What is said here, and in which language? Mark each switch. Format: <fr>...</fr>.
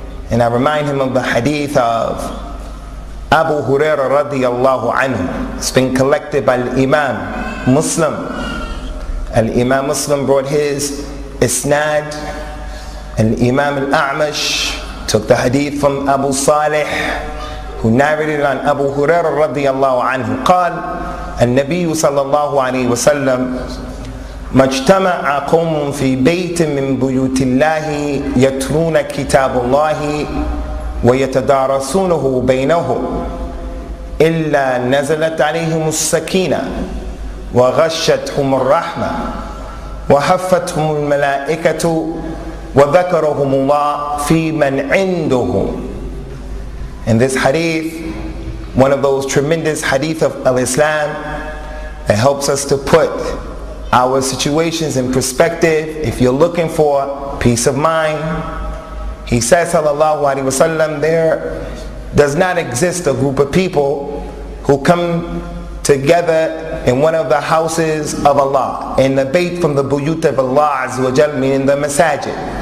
<en>And I remind him of the hadith of Abu Hurairah radiyallahu anhu. It's been collected by Imam Muslim. Imam Muslim brought his isnad. Imam al-A'mash took the hadith from Abu Salih, who narrated on Abu Hurairah radiyallahu anhu.</en> <ar>قال النبي صلى الله عليه وسلم ما اجتمع قوم في بيت من بيوت الله يتلون كتاب الله ويتدارسونه بينهم إلا نزلت عليهم السكينة وغشتهم الرحمة وحفتهم الملائكة وذكرهم الله في من عنده.</ar> <en>In this hadith, one of those tremendous hadith of Islam that helps us to put our situations in perspective. If you're looking for peace of mind, he says sallallahu alaihi wasallam, there does not exist a group of people who come together in one of the houses of Allah, in the bayt from the buyut of Allah Azza wa Jal, meaning the masajid.</en>